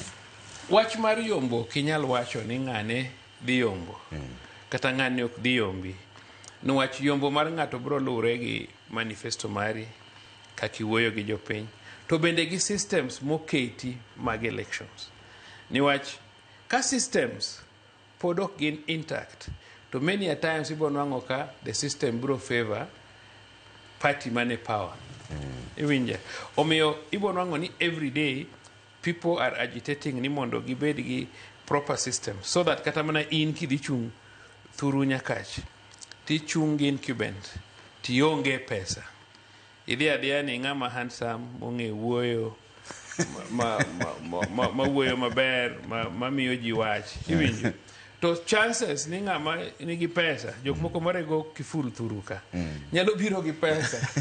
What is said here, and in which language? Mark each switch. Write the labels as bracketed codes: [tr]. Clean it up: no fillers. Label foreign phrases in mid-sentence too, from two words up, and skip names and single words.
[luo] Wach mar yombo kinyal wacho ni ng'ane dhi yombo. Kata ng'ane ok dhi yombi. Niwach yombo mar ng'ato bro luwre gi manifesto mari kaki wuoyo gi jopiny. To bende gi systems moketi mag elections. Niwach ka systems pod ok gin intact, to [en] many a times [luo] ibo nwang'o ka [en] the system [luo] bro [en] favor party [luo] mane power. Iwinja. Omiyo ibo nwang'o ni [en] every day people are agitating [luo] ni mondo gibed gi [en] proper system so that [luo] kata mana in kidhi chung thuru nyakach ti chung gi incumbent ti onge pesa idhi adhiya ni ng'ama handsome mong'e wuoyo ma wuoyo maber ma miyo ji wach iwinjo to chances ni ng'ama nigi pesa jok moko marego kiful thuru ka nyalo biro gi pesa